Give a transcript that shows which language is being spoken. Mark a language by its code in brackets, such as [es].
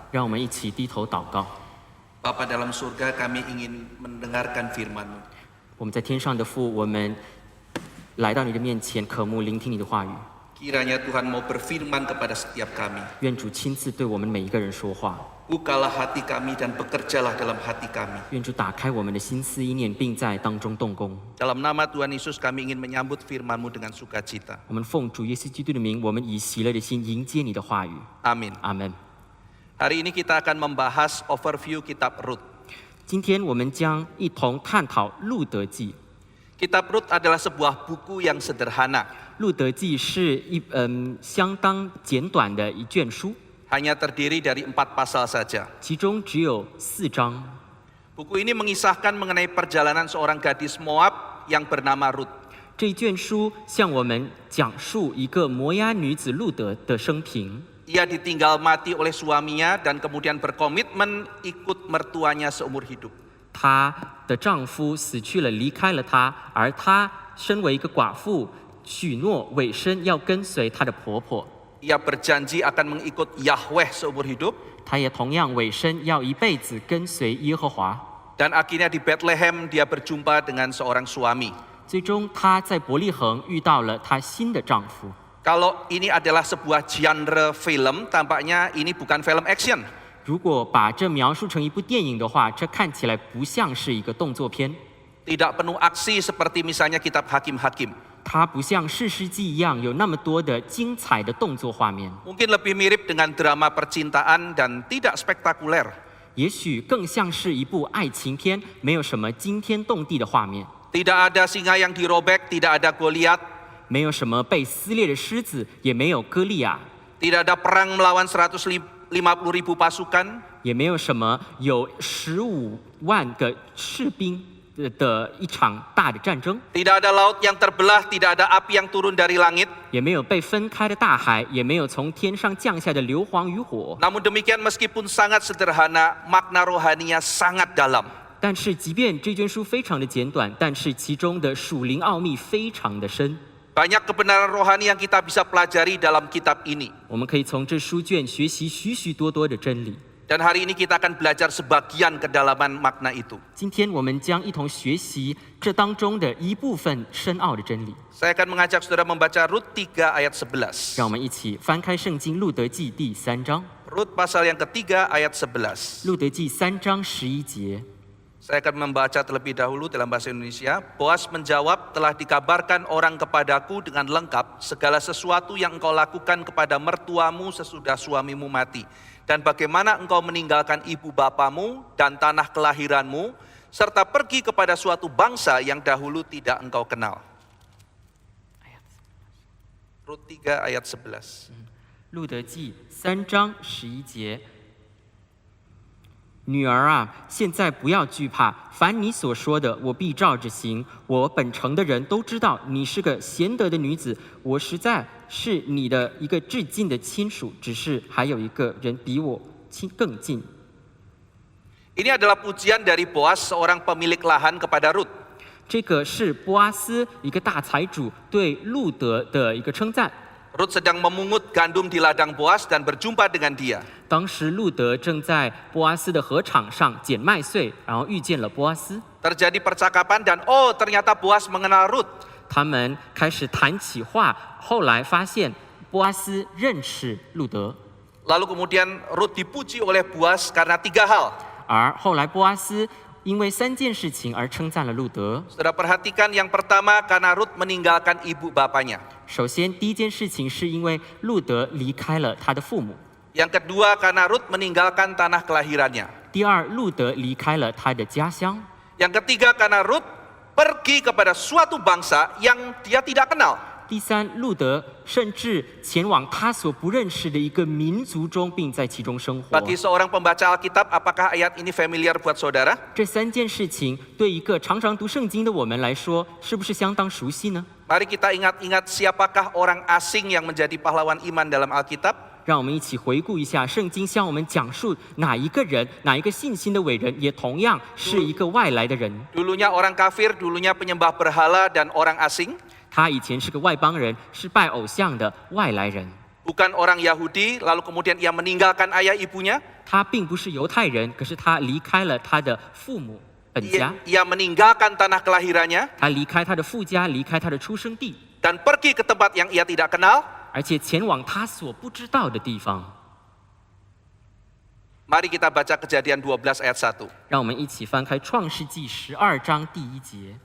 [zh] 让我们一起低头祷告。 [id] Bapa dalam surga, kami ingin mendengarkan firman-Mu. [zh] 我们在天上的父，我们来到你的面前，渴慕聆听你的话语。 [id] Kiranya Tuhan mau berfirman kepada setiap kami. [zh] 愿主亲自对我们每一个人说话。 [id] Bukalah hati kami dan bekerjalah dalam hati kami. [zh] 愿主打开我们的心思意念，并在当中动工。 [id] Dalam nama Tuhan Yesus, kami ingin menyambut firman-Mu dengan sukacita. [zh] 我们奉主耶稣基督的名，我们以喜乐的心迎接你的话语。 [id] Amin. [zh] 阿门。 [id] Hari ini kita akan membahas overview kitab Rut. [zh] 今天我们将一同探讨《路德记》。 [id] Kitab Rut adalah sebuah buku yang sederhana. [zh] 《路德记》是相当简短的一卷书， [id] Hanya terdiri dari 4 pasal saja. [zh] 其中只有4章。 [id] Buku ini mengisahkan mengenai perjalanan seorang gadis Moab yang bernama Rut. [zh] 这一卷书向我们讲述一个摩押女子路德的生平。 [id] Ia ditinggal mati oleh suaminya dan kemudian berkomitmen ikut mertuanya seumur hidup. [zh] 她的丈夫死去了，离开了她，而她身为一个寡妇，许诺委身要跟随她的婆婆。 [id] Ia berjanji akan mengikut Yahweh seumur hidup. [zh] 她也同样委身要一辈子跟随耶和华。 [id] Dan akhirnya di Bethlehem dia berjumpa dengan seorang suami. [zh] 最终，她在伯利恒遇到了她新的丈夫。 [id] Kalau ini adalah sebuah genre film, tampaknya ini bukan film action. [zh] 如果把这描述成一部电影的话，这看起来不像是一个动作片。 [id] Tidak penuh aksi seperti misalnya kitab Hakim-Hakim. [zh] 它不像士师记一样有那么多的精彩的动作画面， [id] Mungkin lebih mirip dengan drama percintaan dan tidak spektakuler. [zh] 也许更像是一部爱情片，没有什么惊天动地的画面， [id] Tidak ada singa yang dirobek, tidak ada Goliat, [zh] 没有什么被撕裂的狮子，也没有歌利亚， [id] tidak ada perang melawan 150.000 pasukan. [zh] 也没有什么有15万个士兵的一场大的战争， [id] Tidak ada laut yang terbelah, tidak ada api yang turun dari langit. [zh] 也没有被分开的大海，也没有从天上降下的硫磺与火。 [id] Namun demikian meskipun sangat sederhana, makna rohaninya sangat dalam. [zh] 但是，即便这卷书非常的简短，但是其中的属灵奥秘非常的深。 [id] Banyak kebenaran rohani yang kita bisa pelajari dalam kitab ini. [zh] 我们可以从这书卷学习许许多多的真理。 [id] Dan hari ini kita akan belajar sebagian kedalaman makna itu. [zh] 今天我们将一同学习这当中的一部分深奥的真理。 [id] Saya akan mengajak saudara membaca Rut 3 ayat 11. [zh] 让我们一起翻开圣经《路德记》第3章，《 [id] Rut pasal yang ketiga ayat 11. [zh] 路德记》3章11节。 [id] Saya akan membaca terlebih dahulu dalam bahasa Indonesia. Boas menjawab, telah dikabarkan orang kepadaku dengan lengkap segala sesuatu yang engkau lakukan kepada mertuamu sesudah suamimu mati. Dan bagaimana engkau meninggalkan ibu bapamu dan tanah kelahiranmu, serta pergi kepada suatu bangsa yang dahulu tidak engkau kenal. Rut 3 ayat 11. [zh] 路德记3章11节。女儿啊，现在不要惧怕，凡你所说的，我必照着行。我本城的人都知道你是个贤德的女子，我实在是你的一个至近的亲属，只是还有一个人比我更近。 [id] Ini adalah pujian dari Boas, seorang pemilik lahan kepada Rut. [zh] 这个是波阿斯一个大财主对路德的一个称赞。 [id] Rut sedang memungut gandum di ladang Boas dan berjumpa dengan dia. [zh] 当时路德正在波阿斯的禾场上捡麦穗，然后遇见了波阿斯。 [id] Terjadi percakapan dan ternyata Boas mengenal Rut. [zh] 他们开始谈起话，后来发现波阿斯认识路德。 [id] Lalu kemudian Rut dipuji oleh Boas karena 3 hal. [zh] 而后来波阿斯因为3件事情而称赞了路德。 [id] Saudara perhatikan yang pertama karena Rut meninggalkan ibu bapanya. [zh] 首先，第一件事情是因为路德离开了他的父母； [id] Yang kedua karena Rut meninggalkan tanah kelahirannya. [zh] 第二，路德离开了他的家乡； [id] Yang ketiga karena Rut pergi kepada suatu bangsa yang dia tidak kenal. [zh] 第三，路德甚至前往他所不认识的一个民族中，并在其中生活。 [id] Bagi seorang pembaca Alkitab, apakah ayat ini familiar buat saudara? [zh] 这3件事情对一个常常读圣经的我们来说，是不是相当熟悉呢？ [id] Mari kita ingat-ingat siapakah orang asing yang menjadi pahlawan iman dalam Alkitab? [zh] 让我们一起回顾一下圣经向我们讲述哪一个人，哪一个信心的伟人，也同样是一个外来的人。 [id] Dulunya orang kafir, dulunya penyembah berhala dan orang asing. [zh] 他以前是个外邦人，是拜偶像的外来人。 [id] Bukan orang Yahudi, lalu kemudian ia meninggalkan ayah ibunya. [zh] 他并不是犹太人，可是他离开了他的父母本家， [id] Ia meninggalkan tanah kelahirannya [zh] 他离开他的父家，离开他的出生地， [id] dan pergi ke tempat yang ia tidak kenal. [zh] 而且前往他所不知道的地方。 [id] Mari kita baca Kejadian 12 ayat 1. [zh] 让我们一起翻开创世纪12章第1节。